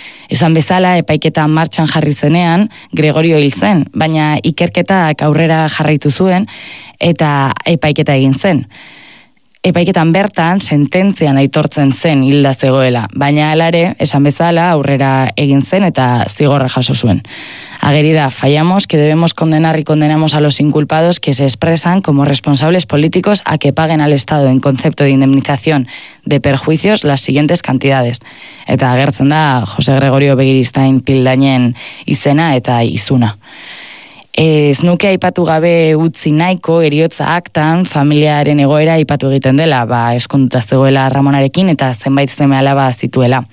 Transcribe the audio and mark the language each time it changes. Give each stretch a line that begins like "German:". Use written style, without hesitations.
Basque: Esan bezala, epaiketa martxan jarri zenean, Gregorio hil zen, baina ikerketak aurrera jarraitu zuen eta epaiketa egin zen. Epaiketan bertan, sententzian aitortzen zen hilda zegoela, baina alare, esan bezala, aurrera egin zen eta zigorra jaso zuen. Ageri da,
Spanish: fallamos, que debemos condenar y condenamos a los inculpados que se expresan como responsables políticos a que paguen al Estado en concepto de indemnización de perjuicios las siguientes cantidades.
Basque: Eta agertzen da, Jose Gregorio Begiristain Pildainen izena eta izuna. Ez nuke aipatu gabe utzi nahiko eriotza aktan familiaren egoera aipatu egiten dela, ba eskonduta zegoela Ramonarekin eta zenbait seme alaba zituela.